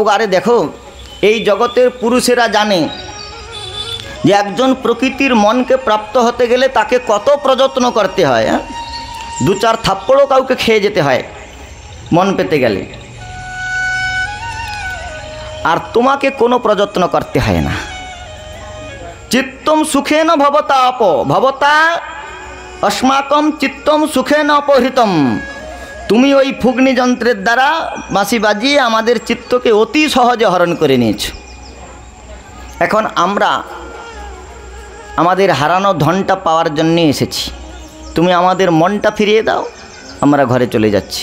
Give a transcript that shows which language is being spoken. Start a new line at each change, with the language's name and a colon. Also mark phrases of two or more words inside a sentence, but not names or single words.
Bangla: আরে দেখো, এই জগতের পুরুষেরা জানে যে একজন প্রকৃতির মনকে প্রাপ্ত হতে গেলে তাকে কত প্রযত্ন করতে হয়। 2-4 থাপ্পড়ও কাউকে খেয়ে যেতে হয় মন পেতে গেলে। আর তোমাকে কোনো প্রযত্ন করতে হয় না।
Sanskrit: চিত্তম সুখেন ভবতাপ, ভবতা अस्माकं चित्तम सुखेन अपहृतम।
Bangla: তুমি ওই ফুগ্নি যন্ত্রের দ্বারা বাঁশি বাজিয়ে আমাদের চিত্তকে অতি সহজে হরণ করে নিয়েছো। এখন আমরা আমাদের হারানো ধনটা পাওয়ার জন্য এসেছি, তুমি আমাদের মনটা ফিরিয়ে দাও, আমরা ঘরে চলে যাচ্ছি।